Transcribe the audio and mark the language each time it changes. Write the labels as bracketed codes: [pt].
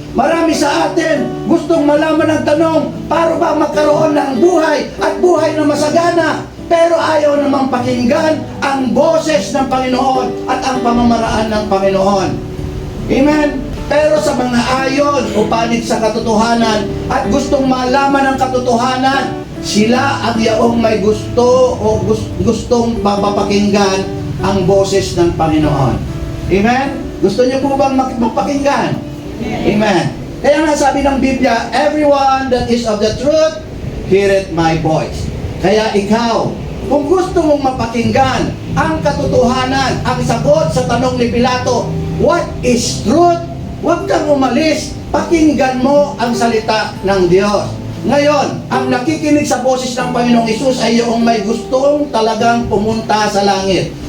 [tl] Marami sa atin gustong malaman ang tanong, paano ba magkaroon ng buhay at buhay na masagana, pero ayaw namang pakinggan ang boses ng Panginoon at ang pamamaraan ng Panginoon. Amen? Pero sa mga ayon o panig sa katotohanan at gustong malaman ang katotohanan, sila ang yaong may gusto o gustong mapapakinggan ang boses ng Panginoon. Amen? Gusto niyo po bang magpakinggan? Amen. Kaya nga sabi ng Biblia, [en] everyone that is of the truth, heareth my voice. [tl] Kaya ikaw, kung gusto mong mapakinggan ang katotohanan, ang sagot sa tanong ni Pilato, [en] what is truth? [tl] Huwag kang umalis, pakinggan mo ang salita ng Diyos. Ngayon, ang nakikinig sa boses ng Panginoong Hesus ay yung may gustong talagang pumunta sa langit.